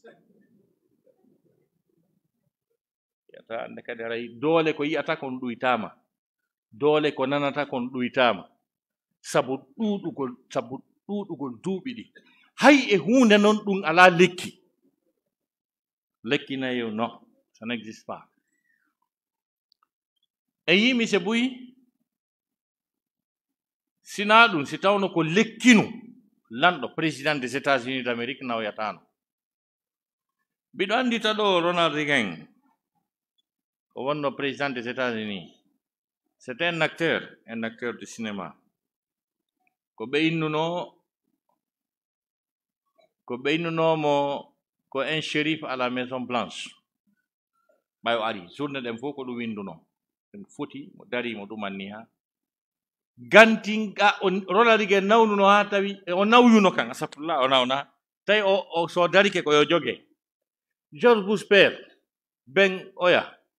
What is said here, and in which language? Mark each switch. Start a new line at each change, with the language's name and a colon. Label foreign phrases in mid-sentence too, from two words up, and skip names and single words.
Fula: ande kadi haray doole ko yiyata kon ɗuytama doole ko nanata kon ɗuytama sabu ɗuɗugol duuɓi ɗi hay e hunde noon ɗum ala lekki nayo non
French: ça n'existe pas
Fula: e yimi se buyi sina ɗum si tawno ko lekkinu lanɗo
French: président des États-Unis d'Amérique
Fula: nawyatano mbiɗo andita ɗo Ronald Reagan ko wonno
French: président des États-Unis c'est un acteur de cinéma
Fula: ko ɓeynunomo ko
French: un shérif à la Maison Blanche
Fula: ɓay o ari journée ɗen fof ko ɗum winduno en foti mo darimo ɗumanni ha gantinga on ronaldige nawnuno ha tawi o nawyuno kan asafullah o nawna tawi o so darike ko yo joge George Bush père ben oya